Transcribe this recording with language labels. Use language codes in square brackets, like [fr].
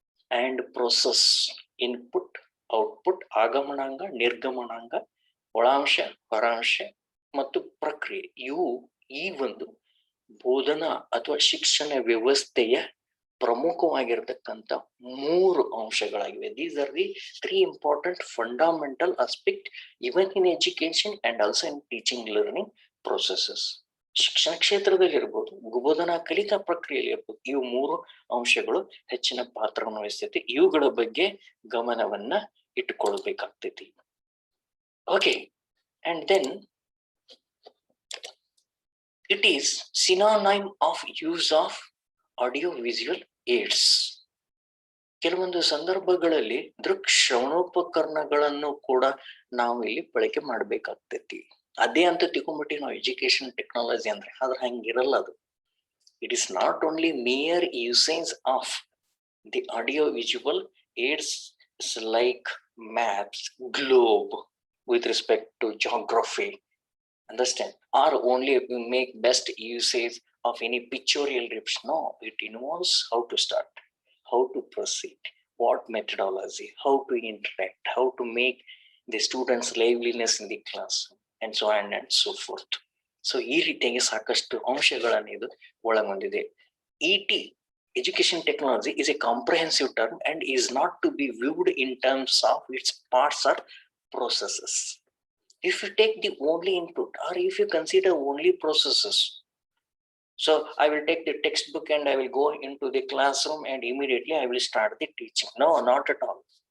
[en] and process input, output, [kn] ಆಗಮನಾಂಗ, ನಿರ್ಗಮನಾಂಗ, ಒಳಾಂಶ, ಹೊರಾಂಶ ಮತ್ತು ಪ್ರಕ್ರಿಯೆ, ಇವು ಈ ಒಂದು ಬೋಧನಾ ಅಥವಾ ಶಿಕ್ಷಣ ವ್ಯವಸ್ಥೆಯ ಪ್ರಮುಖವಾಗಿರತಕ್ಕಂಥ 3 ಅಂಶಗಳಾಗಿವೆ. [en] These are the 3 important fundamental aspect even in education and also in teaching learning processes. [kn] ಶಿಕ್ಷಣ ಕ್ಷೇತ್ರದಲ್ಲಿ ಇರ್ಬೋದು, ಬೋಧನಾ ಕಲಿಕಾ ಪ್ರಕ್ರಿಯೆಯಲ್ಲಿ ಇರ್ಬೋದು, ಇವು 3 ಅಂಶಗಳು ಹೆಚ್ಚಿನ ಪಾತ್ರವನ್ನು ವಹಿಸ್ತೈತಿ. ಇವುಗಳ ಬಗ್ಗೆ ಗಮನವನ್ನ ಇಟ್ಟುಕೊಳ್ಬೇಕಾಗ್ತೈತಿ. [en] Okay, and then it is synonym of use of audio visual aids. [kn] ಕೆಲವೊಂದು ಸಂದರ್ಭಗಳಲ್ಲಿ ದೃಕ್ ಶ್ರವಣೋಪಕರಣಗಳನ್ನು ಕೂಡ ನಾವು ಇಲ್ಲಿ ಬಳಕೆ ಮಾಡ್ಬೇಕಾಗ್ತೈತಿ. ಅದೇ ಅಂತ ತಿಳ್ಕೊಂಡ್ಬಿಟ್ಟು ನಾವು ಎಜುಕೇಶನ್ ಟೆಕ್ನಾಲಜಿ ಅಂದ್ರೆ, ಆದ್ರೆ ಹಂಗಿರಲ್ಲ ಅದು. [en] It is not only major usage of the audio visual aids like maps, globe with respect to geography, understand, or only make best usage of any pictorial rips. No, it involves how to start, how to proceed, what methodology, how to interact, how to make the students liveliness in the class, and so on and so forth. [kn] So ಈ ರೀತಿಯಾಗಿ ಸಾಕಷ್ಟು ಅಂಶಗಳನ್ನು ಇದು ಒಳಗೊಂಡಿದೆ. [en] ET, education technology, is a comprehensive term and is not to be viewed in terms of its parts or processes. If you take the only input, or if you consider only processes, so I will take the textbook and I will go into the classroom and immediately I will start the teaching. No, not at all.